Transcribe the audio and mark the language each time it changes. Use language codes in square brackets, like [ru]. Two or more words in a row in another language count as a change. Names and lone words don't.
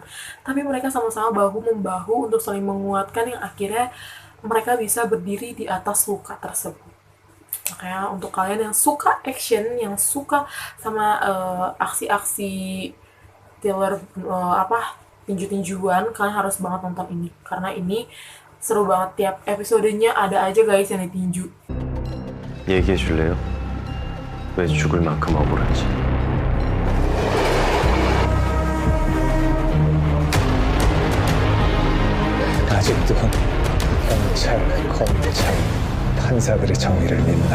[id] Tapi mereka sama-sama bahu-membahu untuk saling menguatkan yang akhirnya mereka bisa berdiri di atas luka tersebut. Makanya untuk kalian yang suka action, yang suka sama aksi-aksi thriller tinju-tinjuan, kalian harus banget nonton ini karena ini seru banget. Tiap episodenya ada aja guys yang ditinju. [ko] 얘기해 줄래요? 왜 죽을 만큼 억울한지. 아직도 경찰, 검찰, 판사들의 정의를 믿나?